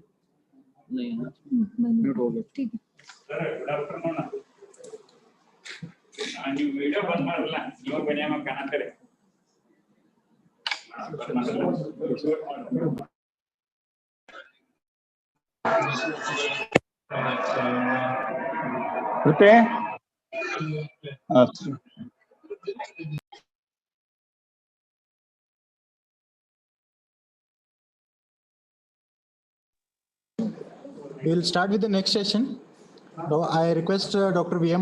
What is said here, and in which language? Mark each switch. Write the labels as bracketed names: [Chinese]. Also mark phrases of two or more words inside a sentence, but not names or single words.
[Hindi] नहीं है ना, म्यूट हो गया. ठीक है. [Kannada] ನೀವು ವಿಡಿಯೋ ಬಂದ್ ಮಾಡಲ್ಲ, ಇವಾಗ ಬನ್ನಿ ಕಾಣತ್ತಾರೆ. ಮತ್ತೆ [English] We will start with the next session. Now, I request Dr. V.M.